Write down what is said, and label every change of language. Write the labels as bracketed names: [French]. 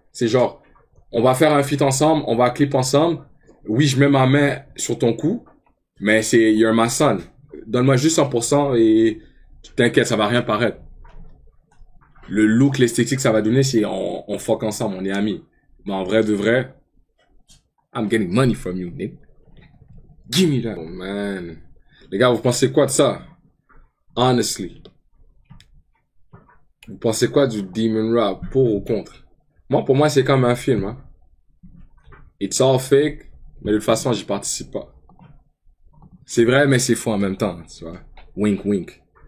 [French] C'est genre, on va faire un feat ensemble, on va clip ensemble. Oui, je mets ma main sur ton cou, mais c'est, [English] you're my son. [French] Donne-moi juste 100% et t'inquiète, ça va rien paraître. Le look, l'esthétique, ça va donner, c'est on fuck ensemble, on est amis. Mais en vrai de vrai, [English] I'm getting money from you, nigga. Give me that. Oh man. [French] Les gars, vous pensez quoi de ça? Honestly. Vous pensez quoi du Demon Rap? Pour ou contre? Moi, pour moi, c'est comme un film, hein. [English] It's all fake, [French] mais de toute façon, j'y participe pas. C'est vrai, mais c'est faux en même temps, tu vois. Wink, wink.